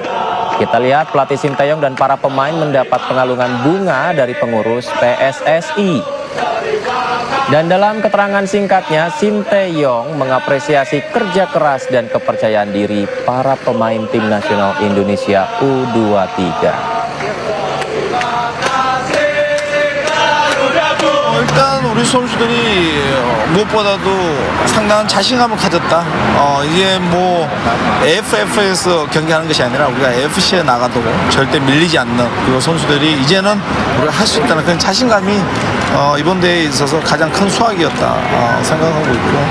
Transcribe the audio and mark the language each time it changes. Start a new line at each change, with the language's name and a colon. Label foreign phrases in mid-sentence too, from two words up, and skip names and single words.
Indonesian: Kita lihat pelatih Sinteyong dan para pemain mendapat pengalungan bunga dari pengurus PSSI. Dan dalam keterangan singkatnya, Sinteyong mengapresiasi kerja keras dan kepercayaan diri para pemain tim nasional Indonesia U23.
Korean: 일단 우리 선수들이 무엇보다도 상당한 자신감을 가졌다. 이게 뭐 AFF에서 경기하는 것이 아니라 우리가 AFC에 나가도 절대 밀리지 않는 그 선수들이 이제는 우리가 할 수 있다는 그런 자신감이 이번 대회에 있어서 가장 큰 수확이었다 생각하고 있고,